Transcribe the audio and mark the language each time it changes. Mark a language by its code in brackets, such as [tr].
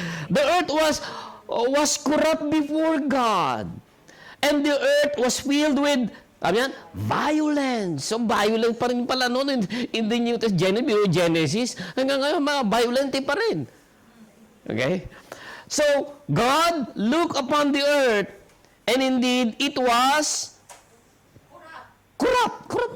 [en] The earth was corrupt before God. And the earth was filled with violence. So, violent [tl] pa rin pala noon [en] in the New Testament, Genesis. [tl] Hanggang ngayon, mga violent pa rin. Okay? [en] So, God looked upon the earth, and indeed, it was corrupt.